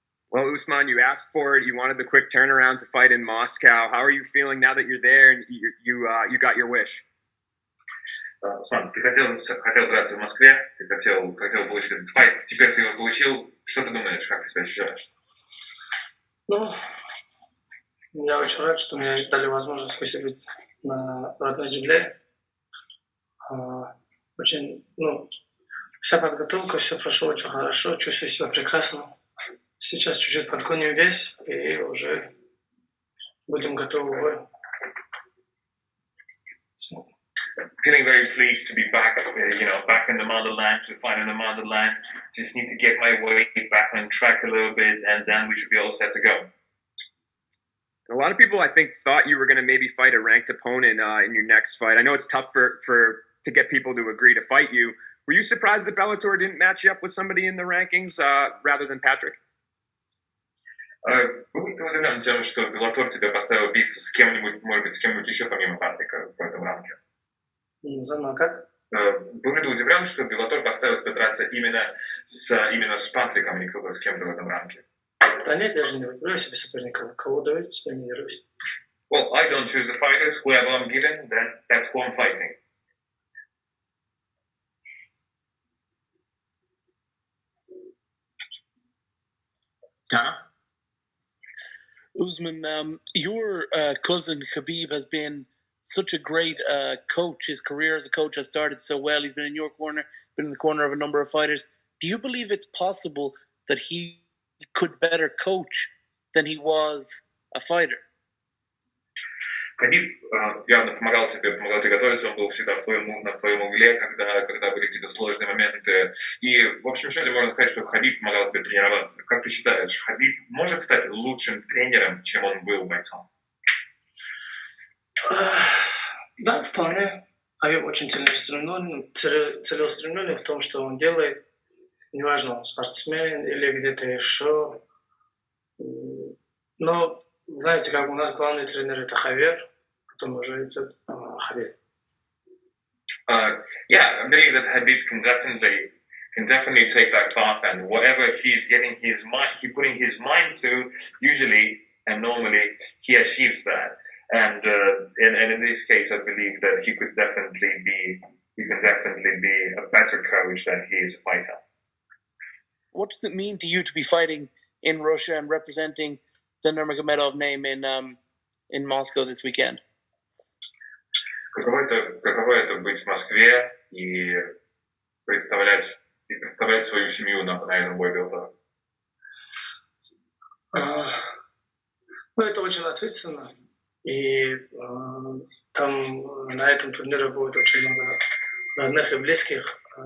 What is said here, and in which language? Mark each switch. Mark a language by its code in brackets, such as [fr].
[en] Well, Usman, you asked for it. You wanted the quick turnaround to fight in Moscow. How are you feeling now that you're there and you got your wish? [ru] Усман, ты хотел драться в Москве, ты хотел получить этот файт, теперь ты его получил. Что ты думаешь, как ты себя ощущаешь? Ну, я очень рад, что мне дали возможность выступить на родной земле. Очень, вся подготовка, все прошло очень хорошо, чувствую себя прекрасно. Сейчас чуть-чуть подгоним вес и уже будем готовы к бою. [en] Feeling very pleased to be back, back in the motherland, to fight in the motherland. Just need to get my weight back on track a little bit, and then we should be all set to go. A lot of people, I think, thought you were going to maybe fight a ranked opponent in your next fight. I know it's tough to get people to agree to fight you. Were you surprised that Bellator didn't match you up with somebody in the rankings rather than Patrik? [ru] Был ли ты удивлен тем, что Bellator тебя поставил биться с кем-нибудь, может быть, с кем-нибудь еще помимо Патрика в этом ранге? Не знаю, как? Был ли ты удивлен, что Bellator поставил тебя драться именно с Патриком, а не с кем-то в этом ранге? Да нет, даже не выбираю себе соперника. Кого дают, с ними дерусь. [en] Well, I don't choose the fighters. Whoever I'm given, then that's who I'm fighting. Dana? Usman, your cousin Khabib has been such a great coach. His career as a coach has started so well. He's been in your corner, been in the corner of a number of fighters. Do you believe it's possible that he could better coach than he was a fighter? [ru] Хабиб явно помогал тебе готовиться, он был всегда в твоем угле, когда были какие-то сложные моменты. И, в общем счете, можно сказать, что Хабиб помогал тебе тренироваться. Как ты считаешь, Хабиб может стать лучшим тренером, чем он был бойцом? Да, вполне. Хабиб очень целеустремленный в том, что он делает. Неважно, он спортсмен или где-то еще. Но, знаете, как у нас главный тренер это Хавьер, потом уже идет Хабиб. [en] Yeah, I believe that Habib can definitely take that path, and whatever he's getting he putting his mind to, usually and normally he achieves that. And in this case, I believe that he can definitely be a better coach than he is a fighter. What does it mean to you to be fighting in Russia and representing the Nurmagomedov name in Moscow this weekend? [ru] Каково это быть в Москве и представлять свою семью на этом бой Bellator? Это очень ответственно. И там на этом турнире будет очень много родных и близких.